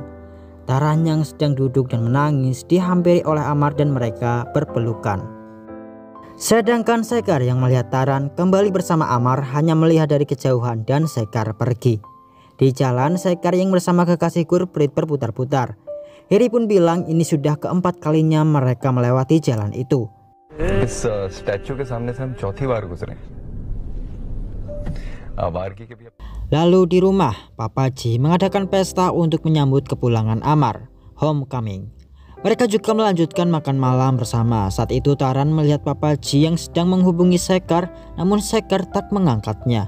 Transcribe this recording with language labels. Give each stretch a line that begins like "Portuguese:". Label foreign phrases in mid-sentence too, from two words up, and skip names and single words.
Indonesian: Taran yang sedang duduk dan menangis dihampiri oleh Amar dan mereka berpelukan. Sedangkan Sekar yang melihat Taran kembali bersama Amar hanya melihat dari kejauhan dan Sekar pergi. Di jalan Sekar yang bersama kekasih Gurpreet berputar-putar. Heri pun bilang ini sudah keempat kalinya mereka melewati jalan itu.
Hindi: इस स्टैचू के सामने से हम चौथी बार गुजरे।
Indonesian: Lalu di rumah, Papaji mengadakan pesta untuk menyambut kepulangan Amar, homecoming. Mereka juga melanjutkan makan malam bersama. Saat itu Taran melihat Papaji yang sedang menghubungi Sekar, namun Sekar tak mengangkatnya.